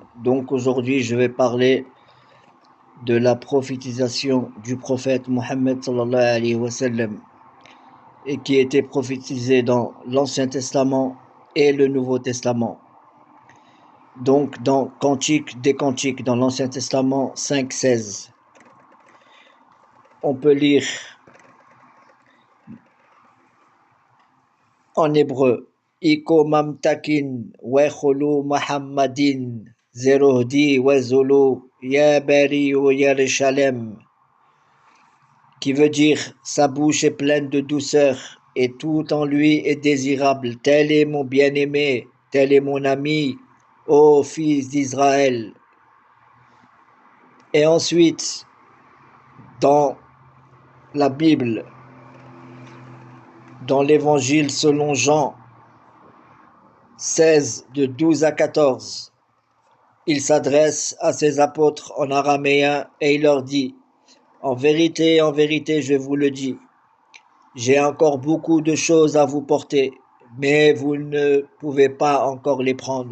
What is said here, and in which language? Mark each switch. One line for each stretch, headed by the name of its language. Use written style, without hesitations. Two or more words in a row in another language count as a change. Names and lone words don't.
French: Donc aujourd'hui, je vais parler de la prophétisation du prophète Mohammed sallallahu alayhi wa sallam et qui était prophétisé dans l'Ancien Testament et le Nouveau Testament. Donc dans Cantique des Cantiques, dans l'Ancien Testament 5:16, on peut lire en hébreu
Hebrew: חכו ממתקים וכלו מחמדים זה דודי וזה רעי בנות ירושלים,
French: qui veut dire sa bouche est pleine de douceur et tout en lui est désirable. Tel est mon bien-aimé, tel est mon ami, ô fils d'Israël. Et ensuite, dans la Bible, dans l'évangile selon Jean 16, de 12 à 14, il s'adresse à ses apôtres en araméen et il leur dit: en vérité, je vous le dis, j'ai encore beaucoup de choses à vous porter, mais vous ne pouvez pas encore les prendre.